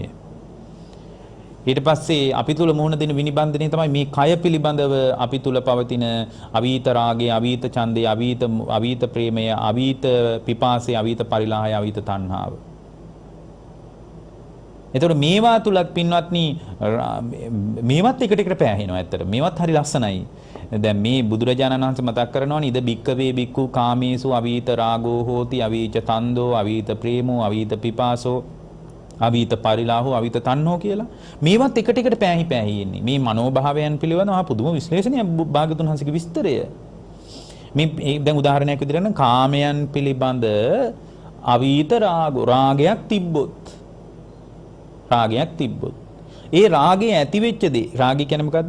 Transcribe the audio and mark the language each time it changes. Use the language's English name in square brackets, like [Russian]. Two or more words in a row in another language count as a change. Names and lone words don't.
[Sinhala] ඊට පස්සේ අපි තුල මුහුණ දෙන විනිබන්ධනය තමයි මේ කය පිළිබඳව අපි තුල පවතින අවීත රාගය, අවීත ඡන්දය, අවීත ප්‍රේමය, අවීත පිපාසය, අවීත පරිලාහය, අවීත තණ්හාව. එතකොට මේවා තුලත් පින්වත්නි මේවත් එකට එකට පෑහෙනවා ඇත්තට. මේවත් හරි ලස්සනයි. දැන් මේ බුදුරජාණන් වහන්සේ මතක් කරනවානේ [Pali] ඉද භික්කවේ භික්ඛු කාමේසු අවීත රාගෝ හෝති අවීච තන්දෝ අවීත ප්‍රේමෝ අවීත පිපාසෝ අවීත පරිලාහෝ අවීත තණ්හෝ [Sinhala] කියලා. මේවත් එකට එකට පෑහි ඉන්නේ. මේ මනෝභාවයන් පිළිබඳව පුදුම විශ්ලේෂණයක් භාග්‍යතුන් වහන්සේගේ විස්තරය. මේ දැන් උදාහරණයක් විදිහට නම් කාමයන් පිළිබඳ අවීත රාගයක් තිබ්බොත් ඒ රාගය ඇති වෙච්ච දේ රාගය කියන්නේ මොකද්ද?